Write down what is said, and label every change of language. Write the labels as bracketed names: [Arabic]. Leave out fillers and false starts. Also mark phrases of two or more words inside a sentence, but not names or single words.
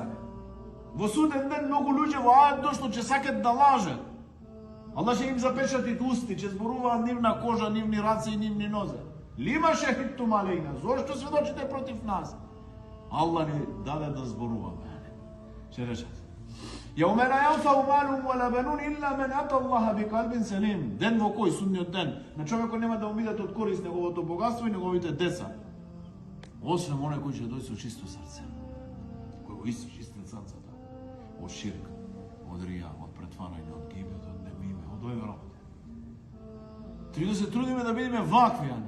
[Macedonian] Во суден ден многу луѓе во ајет што ќе сакат да лажат. Allah ќе им запечати усти, ќе зборуваат нивна кожа, нивни раце и нивни нозе. [Arabic] لِمَ شَهِدْتُمْ عَلَيْنَا, [Macedonian] зошто сведочите против нас? Allah ни даде да зборуваме. Ќе речат. [Arabic] يَوْمَ لَا يَنْفَعُ مَالٌ وَلَا بَنُونَ إِلَّا مَنْ أَتَى اللَّهَ بِقَلْبٍ سَلِيمٍ. [Macedonian] Ден во кој судниот ден на човекот нема да му бидат од корист неговото богатство и неговите деца. Освен оној кој ќе дојде со чисто срце. Кој го изчисти срцето од ширк, од рија, од претварање, од гибет, од немиме, од овие работи. Треба да се трудиме да бидеме вакви, а не.